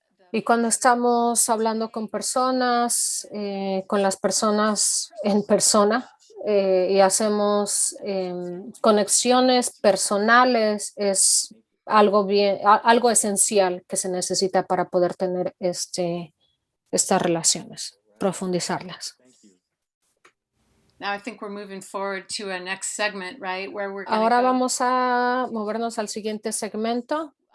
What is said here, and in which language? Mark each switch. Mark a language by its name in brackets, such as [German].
[Spanish] Y cuando estamos hablando con personas, con las personas en persona y hacemos conexiones personales, es algo esencial que se necesita para poder tener estas relaciones, profundizarlas. [English] Now I think we're moving forward to a next segment, right? Where we're [Spanish] Ahora vamos a movernos al siguiente segmento.